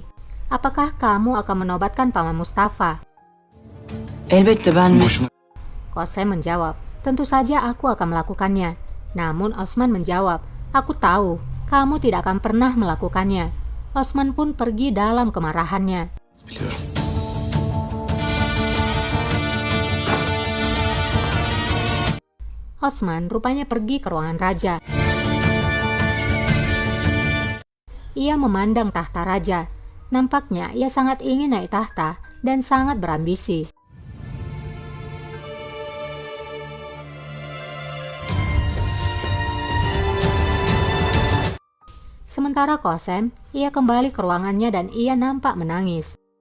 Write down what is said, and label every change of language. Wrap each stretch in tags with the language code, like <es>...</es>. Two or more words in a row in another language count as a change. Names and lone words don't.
<id>Apakah kamu akan menobatkan Paman Mustafa?</id> <tr>Elbette ben... Boşuna.</tr> <id>Qasem menjawab, tentu saja aku akan melakukannya. Namun Osman menjawab, aku tahu, kamu tidak akan pernah melakukannya. Osman pun pergi dalam kemarahannya.</id> <tr>Biliyorum.</tr> <id>Osman rupanya pergi ke ruangan raja. Ia memandang tahta raja. Nampaknya ia sangat ingin naik tahta dan sangat berambisi. Sementara Qasem, ia kembali ke ruangannya dan ia nampak menangis.</id>